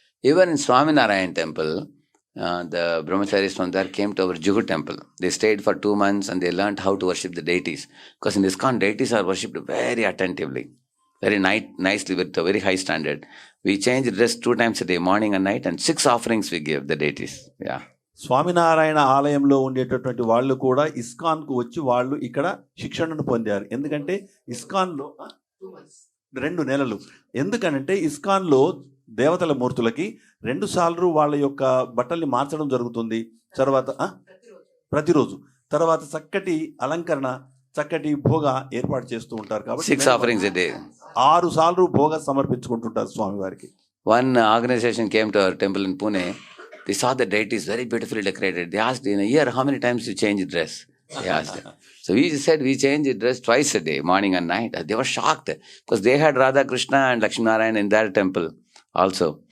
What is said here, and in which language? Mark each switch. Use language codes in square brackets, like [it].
[en] Even in Swaminarayan temple, the brahmacharis from there came to our Juhu temple. They stayed for 2 months and they learned how to worship the deities. Because in ISKCON, deities are worshipped very attentively, very nicely, with a very high standard. We change dress 2 times a day, morning and night, and 6 offerings we give the deities. Yeah. [te] Swaminarayan ఆలయంలో ఉండేటటువంటి వాళ్ళు కూడా ఇస్కాన్కు వచ్చి వాళ్ళు ఇక్కడ శిక్షణను పొందారు. ఎందుకంటే ఇస్కాన్లో 2 నెలలు, ఎందుకనంటే ఇస్కాన్లో దేవతల మూర్తులకి 2 సార్లు వాళ్ళ యొక్క బట్టల్ని మార్చడం జరుగుతుంది. తర్వాత ప్రతిరోజు తర్వాత చక్కటి అలంకరణ, చక్కటి భోగ ఏర్పాటు చేస్తూ ఉంటారు. కాబట్టి [en] 6 offerings a day. [te] 6 సార్లు భోగ సమర్పించుకుంటుంటారు స్వామివారికి. [en] One organization came to our temple in Pune. They saw the deities very beautifully decorated. They asked, in a year, how many times you change dress? They asked. So we said we change dress twice a day, morning and night. They were shocked because they had Radha Krishna and Lakshmi Narayan in their temple also.